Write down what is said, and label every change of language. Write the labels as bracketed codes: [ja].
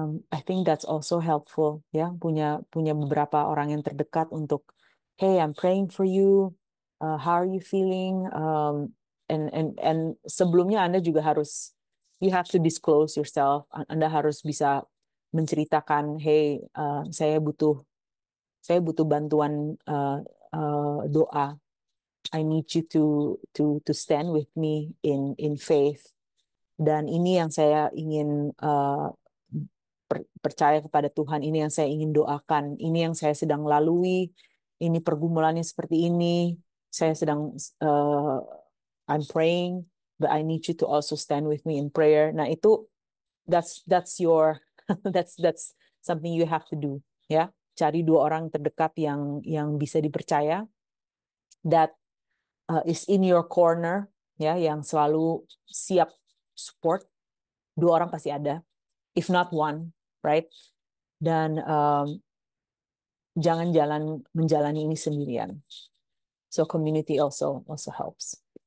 [en] I think that's also helpful, ya, [id] punya beberapa orang yang terdekat untuk, [en] hey, I'm praying for you, how are you feeling, and [id] sebelumnya Anda juga harus, [en] you have to disclose yourself. [id] Anda harus bisa menceritakan, hey, saya butuh bantuan doa. [en] I need you to stand with me in faith. [id] Dan ini yang saya ingin percaya kepada Tuhan, ini yang saya ingin doakan, ini yang saya sedang lalui, ini pergumulannya seperti ini, saya sedang [en] I'm praying, but I need you to also stand with me in prayer. [id] Nah itu [en] that's your that's something you have to do, ya. [id] Cari 2 orang terdekat yang bisa dipercaya, [en] that is in your corner, [id] ya, yang selalu siap support. 2 orang pasti ada, [en] if not one, right? [id] Dan jangan menjalani ini sendirian. [en] So community also helps.